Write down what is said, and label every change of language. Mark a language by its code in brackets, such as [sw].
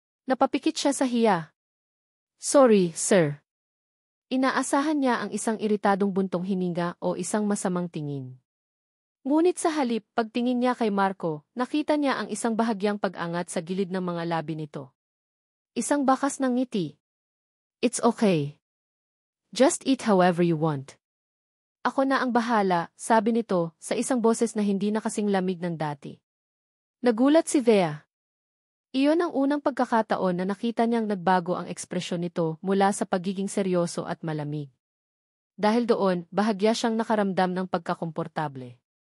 [tl] Napapikit siya sa hiya. [en] Sorry, sir. [tl] Inaasahan niya ang isang iritadong buntong hininga o isang masamang tingin. Ngunit sa halip, pagtingin niya kay Marco, nakita niya ang isang bahagyang pag-angat sa gilid ng mga labi nito. Isang bakas ng ngiti. [en] It's okay. Just eat however you want. [tl] Ako na ang bahala, sabi nito, sa isang boses na hindi na kasing lamig ng dati. Nagulat si Thea. Iyon ang unang pagkakataon na nakita niyang nagbago ang ekspresyon nito mula sa pagiging seryoso at malamig. Dahil doon, bahagya siyang nakaramdam ng pagkakomportable.